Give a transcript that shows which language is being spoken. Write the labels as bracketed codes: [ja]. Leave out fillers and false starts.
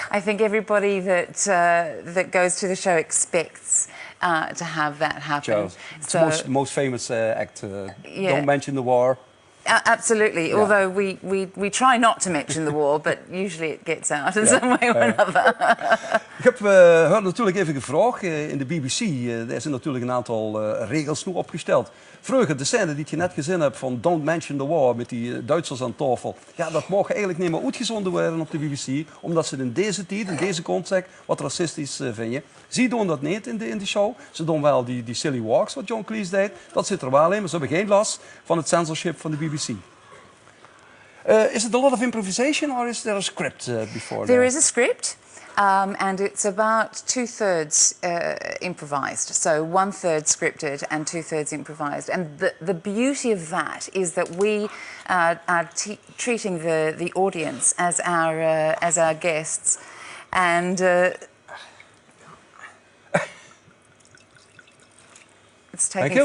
[en] I think everybody that goes to the show expects to have that happen. It's the most famous act. Yeah. Don't mention the war. Absolutely. [nl] Ja. [en] Although we try not to mention the war, but usually it gets out in some way or another. [nl] Ik heb natuurlijk even gevraagd in de BBC. Daar zijn natuurlijk een aantal regels nu opgesteld. Vroeger, de scène die je net gezien hebt van Don't Mention the War met die Duitsers aan tafel. Ja, dat mag eigenlijk niet meer uitgezonden worden op de BBC. Omdat ze in deze tijd, in deze context, wat racistisch vinden. Ze doen dat niet in de show. Ze doen wel die silly walks wat John Cleese deed. Dat zit er wel in, maar ze hebben geen last van het censorship van de BBC. [en] Is it a lot of improvisation or is there a script before? There is a script. And it's about 2/3 improvised, so 1/3 scripted and 2/3 improvised. And the beauty of that is that we are treating the audience as our guests, and it's taking forever